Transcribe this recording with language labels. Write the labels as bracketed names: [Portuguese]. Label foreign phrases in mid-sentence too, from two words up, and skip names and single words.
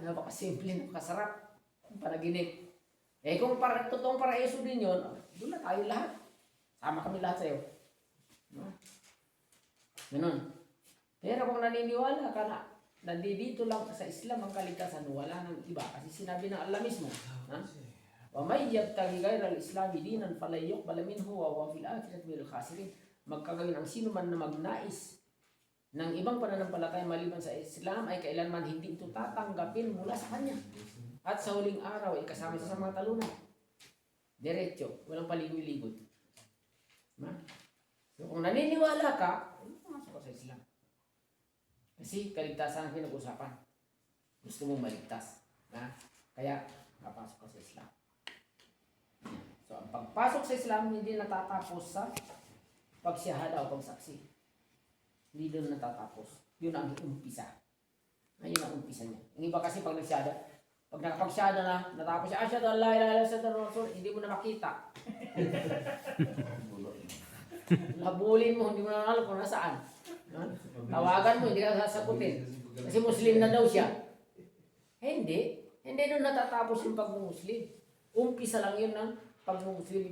[Filipino] Napakasimple, napakasarap ang panaginip. Eh kung totoong paraiso din yun, doon na tayo lahat. Sama kami lahat sa'yo. Diba? Ganun. Pero kung naniniwala ka na nandito lang sa Islam ang kaligtasan, wala nang iba. Kasi sinabi ng Allah mismo, ha? [Arabic] ومن يبتغ غير الإسلام دينا فلا يقبل منه وهو في الآخرة من الخاسرين. [Filipino] Magkagawin ang sino man na magnais ng ibang pananampalataya maliban sa Islam ay kailanman hindi ito tatanggapin mula sa kanya. At sa huling araw ay kasama sa mga talunan. Diretso, walang paligoy-ligoy. Ha? So kung naniniwala ka, pumasok ka sa Islam. Kasi kaligtasan ang pinag-usapan. Gusto mong maligtas. Ha? Kaya, papasok ka sa Islam. So, ang pagpasok sa Islam, hindi natatapos sa pagsiyahada o pagsaksi. Hindi doon natatapos. Yun ang umpisa. Ayun ang umpisa niya. Yung iba kasi pag nagsiyada, pag nakapagsyada na, natapos siya, [Arabic] أشهد أن لا إله إلا الله أشهد أن رسول, [Filipino] hindi mo na makita. Habulin mo, hindi mo na alam kung nasaan. Tawagan mo, hindi ka sasagutin. Kasi Muslim na daw siya. Hindi. Hindi doon natatapos yung pag-Muslim. Umpisa lang yun ng pag-Muslim.